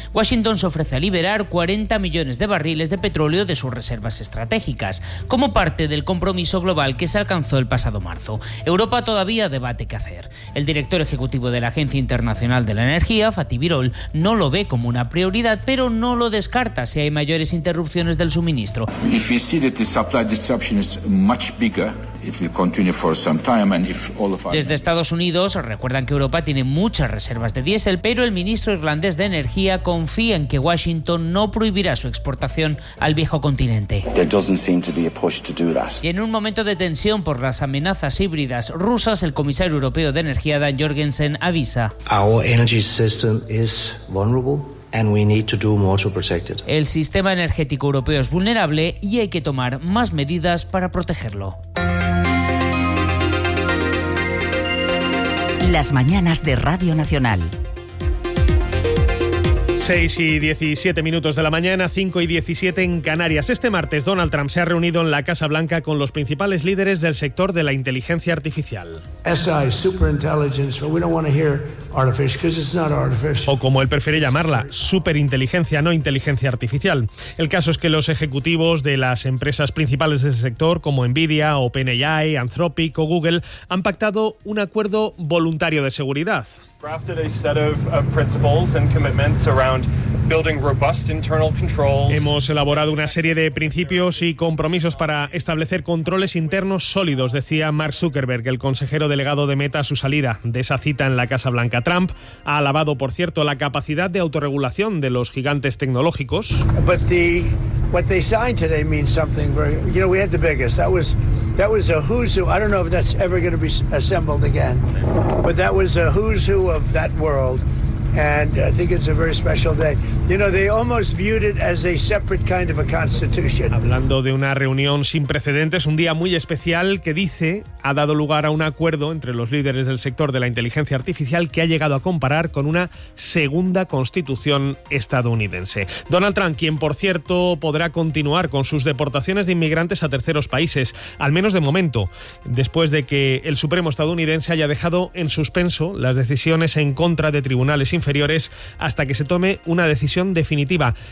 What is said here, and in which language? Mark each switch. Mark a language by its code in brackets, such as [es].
[es] Washington se ofrece a liberar 40 millones de barriles de petróleo de sus reservas estratégicas, como parte del compromiso global que se alcanzó el pasado marzo. Europa todavía debate qué hacer. El director ejecutivo de la Agencia Internacional de la Energía, Fatih Birol, no lo ve como una prioridad, pero no lo descarta si hay mayores interrupciones del suministro. [en] If you see that the supply disruption is much bigger, it will continue for some time, and if all of our... [es] Desde Estados Unidos recuerdan que Europa tiene muchas reservas de diésel, pero el ministro irlandés de Energía confía en que Washington no prohibirá su exportación al viejo continente. [en] There doesn't seem to be a push to do that. [es] Y en un momento de tensión por las amenazas híbridas rusas, el comisario europeo de Energía, Dan Jorgensen, avisa. [en] Our energy system is vulnerable. And we need to do more to protect it. [es] El sistema energético europeo es vulnerable y hay que tomar más medidas para protegerlo. Las mañanas de Radio Nacional. 6 y 17 minutos de la mañana, 5 y 17 en Canarias. Este martes, Donald Trump se ha reunido en la Casa Blanca con los principales líderes del sector de la inteligencia artificial. [en] SI, superintelligence, but we don't want to hear artificial, because it's not artificial. [es] O como él prefiere llamarla, superinteligencia, no inteligencia artificial. El caso es que los ejecutivos de las empresas principales del sector, como Nvidia, OpenAI, Anthropic o Google, han pactado un acuerdo voluntario de seguridad. [en] Drafted a set of principles and commitments around building robust internal controls. [es] Hemos elaborado una serie de principios y compromisos para establecer controles internos sólidos, decía Mark Zuckerberg, el consejero delegado de Meta, a su salida de esa cita en la Casa Blanca. Trump ha alabado, por cierto, la capacidad de autorregulación de los gigantes tecnológicos. [en] But what they signed today means something very, you know, we had the biggest. That was a who's who. I don't know if that's ever going to be assembled again, but that was a who's who of that world. And I think it's a very special day. You know, they almost viewed it as a separate kind of a constitution. [es] Hablando de una reunión sin precedentes, un día muy especial que dice ha dado lugar a un acuerdo entre los líderes del sector de la inteligencia artificial que ha llegado a comparar con una segunda constitución estadounidense. Donald Trump, quien por cierto podrá continuar con sus deportaciones de inmigrantes a terceros países, al menos de momento, después de que el Supremo estadounidense haya dejado en suspenso las decisiones en contra de tribunales inferiores hasta que se tome una decisión definitiva.